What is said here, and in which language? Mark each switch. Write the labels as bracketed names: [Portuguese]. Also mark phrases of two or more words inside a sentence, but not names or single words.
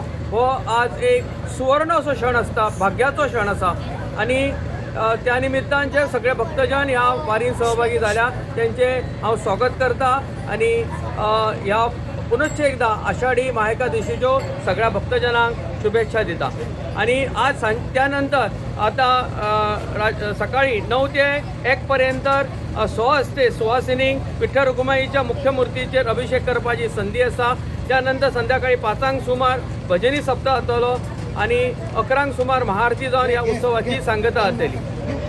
[Konkani] हो आज एक सुवर्ण असो क्षण असता, भाग्याचो क्षण असा आणि त्या निमित्तान जे सगळे भक्तजन ह्या वारीन सहभागी झाल्या त्यांचे हांव स्वागत करता आणि ह्या पुनश्च एकदा आषाढी महाएकादशीच्यो सगळ्या भक्तजनांक शुभेच्छा दिता. आणि आज त्यानंतर आता सकाळी 9 ते 1 पर्यंत सुवासिनींक विठ्ठल रुक्माईच्या मुख्य मूर्तीचेर अभिषेक करपाची संधी आसा. त्यानंतर संध्याकाळी 5 सुमार भजनी सप्ताह जातलो आणि 11 सुमार महाआरती जावन ह्या उत्सवाची सांगता जातली.